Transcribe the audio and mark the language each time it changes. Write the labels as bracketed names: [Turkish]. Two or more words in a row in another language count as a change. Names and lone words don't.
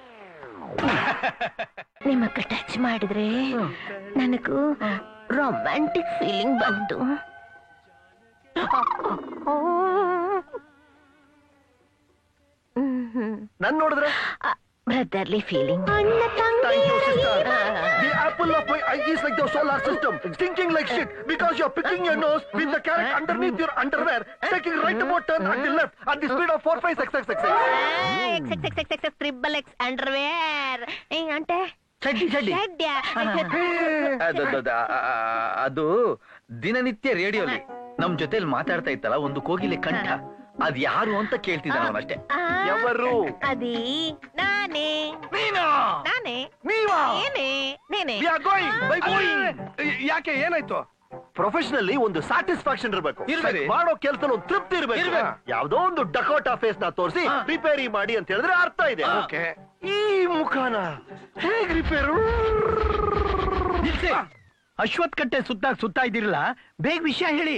[Kannada] ನಿಮ್ಮಕ್ಕ ಟಚ್ ಮಾಡಿದ್ರೆ ನನಗೂ [English] romantic feeling [Kannada] ಬಂತು. ನನ್ ನೋಡಿದ್ರೆ [English] brotherly feeling. The apple of my eye is like the solar system, stinking like shit because you're picking your nose with the carrot underneath your underwear, taking right about turn at the left at the speed of 45666. triple X underwear అంటే [Kannada] ಅದು ದಿನನಿತ್ಯ ರೇಡಿಯೋಲಿ ನಮ್ ಜೊತೆಲಿ ಮಾತಾಡ್ತಾ ಇತ್ತಲ್ಲ ಒಂದು ಕೋಗಿಲೆ ಕಂಠ, ಅದ್ ಯಾರು ಅಂತ ಕೇಳ್ತಿದ್ದಾನ ಅವನಷ್ಟೇ. [Telugu] ಎವರು? అది నానే. నానే. నేనే. [Kannada] ಯಾಕೆ ಏನಾಯ್ತು? ಪ್ರೊಫೆಷನಲಿ ಒಂದು ಸ್ಯಾಟಿಸ್ಫ್ಯಾಕ್ಷನ್ ಇರಬೇಕು, ಮಾಡೋ ಕೆಲಸದಲ್ಲಿ ಒಂದು ತೃಪ್ತಿ ಇರಬೇಕು. ಯಾವ್ದೋ ಒಂದು [English] Dakota face [Kannada] ನ ತೋರಿಸಿ ರಿಪೇರಿ ಮಾಡಿ ಅಂತ ಹೇಳಿದ್ರೆ ಅರ್ಥ ಇದೆ. ಈ ಮುಖಾನ ಹೇಗ್ ರಿಪೇರು? ಅಶ್ವತ್ ಕಟ್ಟೆ ಸುತ್ತಾ ಇದ್ದೀರಲ್ಲ, ಬೇಗ ವಿಷಯ ಹೇಳಿ.